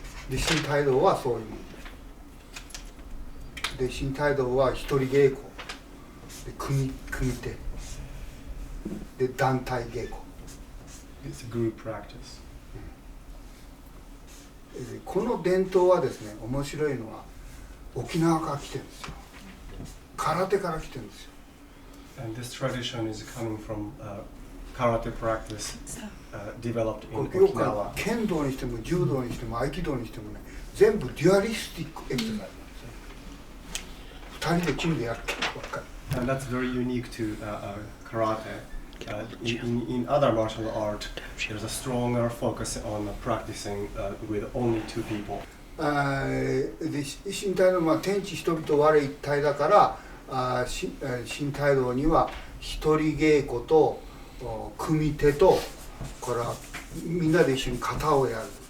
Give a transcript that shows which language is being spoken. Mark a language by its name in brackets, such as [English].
[Japanese] で、Shintaidoはそういうもので、Shintaidoは一人稽古、で組手、で団体稽古。 [English] It's a group practice. [Japanese] この伝統はですね、面白いのは沖縄から来てるんですよ。空手から来てるんですよ。 [English] And this tradition is coming from karate practice developed in [Japanese] よく [English] Okinawa. [Japanese] 剣道にしても柔道にしても合気道にしてもね、全部デュアリスティックエクササイズなんですよ。二人でチームでやってるばっかり。 [English] And that's very unique to karate. In other martial art, there's a stronger focus on practicing with only two people. [Japanese] で身体の天地人々我一体だから身体道には一人稽古と組手とからみんなで一緒に型をやる。